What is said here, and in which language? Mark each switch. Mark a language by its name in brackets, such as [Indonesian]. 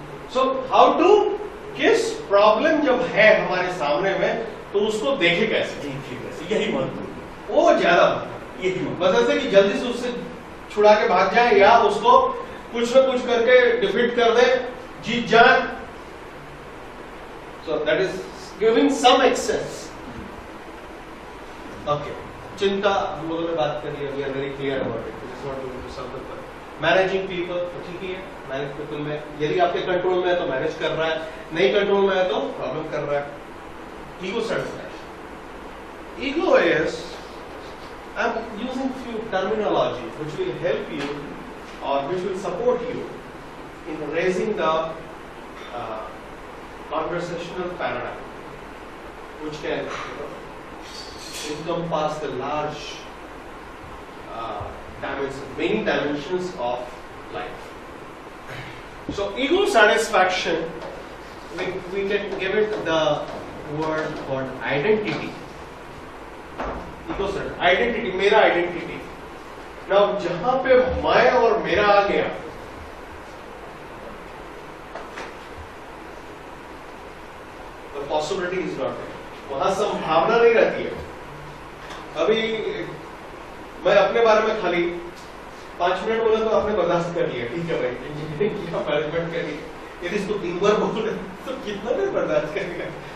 [English] So how to [Hindi] किस problem जब है हमारे सामने में तो उसको देखे कैसे? देखिए कैसे, यही महत्वपूर्ण है। वो ज्यादा यही महत्वपूर्ण बस ऐसे कि जल्दी से उससे छुड़ा के भाग जाए या उसको कुछ न कुछ करके डिफीट कर दे, जीत जाए। [English] So that is giving some access. Okay. [Hindi] चिंता हम लोगों ने बात करी है, [English] we are very clear about it. It is not going to solve the problem. Managing people [Hindi] तो ठीक ही है, मैनेज पीपल में यदि आपके कंट्रोल में है तो मैनेज कर रहा है, नहीं कंट्रोल में है तो प्रॉब्लम कर रहा है। [English] Ego satisfaction. Ego is, I am using few terminology which will help you or which will support you in raising the conversational paradigm, which can encompass the large dimensions, many dimensions of life. So ego satisfaction, we can give it the word called identity. Ego satisfaction, identity, मेरा identity. [Hindi] Now जहां पे मैं और मेरा आ गया, [English] the possibility is not there. [Hindi] वहां संभावना नहीं रहती है। अभी मैं अपने बारे में खाली 5 मिनट बोला तो आपने बर्दाश्त कर लिया, ठीक है भाई, इंजीनियरिंग किया, मैनेजमेंट करी, यदि इसको 3 बार बोल रहे तो कितना देर बर्दाश्त करेगा?